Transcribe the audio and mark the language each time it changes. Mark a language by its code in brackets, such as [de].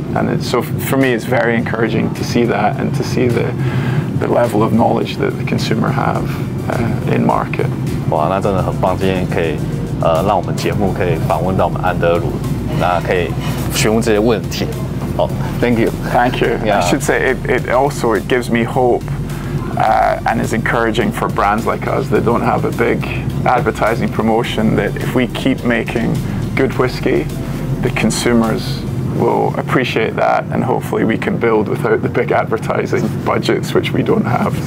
[en] And so for me, it's very encouraging to see that and to see the level of knowledge that the consumer have in market. [zh] 哇，那真的很棒！今天可以让我们节目可以访问到我们安德鲁，那可以询问这些问题。 [en] 好 ，Thank you. Thank you. Yeah. I should say it also gives me hope. And is encouraging for brands like us that don't have a big advertising promotion, that if we keep making good whiskey, the consumers will appreciate that, and hopefully we can build without the big advertising budgets, which we don't have.